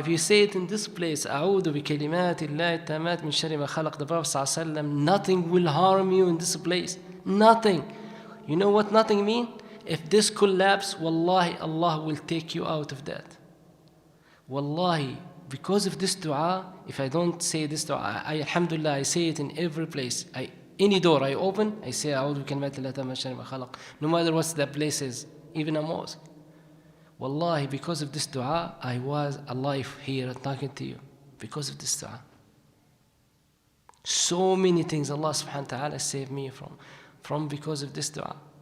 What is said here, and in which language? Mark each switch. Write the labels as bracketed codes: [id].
[en] If you say it in this place, [ar] أعوذ بكلمات الله التامات من شر ما خلق, [en] the Prophet ﷺ, nothing will harm you in this place. Nothing. You know what nothing mean? If this collapse, wallahi, Allah will take you out of that. Wallahi. Because of this dua, if I don't say this dua, alhamdulillah, I say it in every place. Any door I open, I say, [ar] أعوذ بكلمات الله التامات من شر ما خلق. [en] No matter what the place is, even a mosque. Wallahi, because of this dua, I was alive here talking to you. Because of this dua. So many things Allah subhanahu wa ta'ala saved me from because of this dua.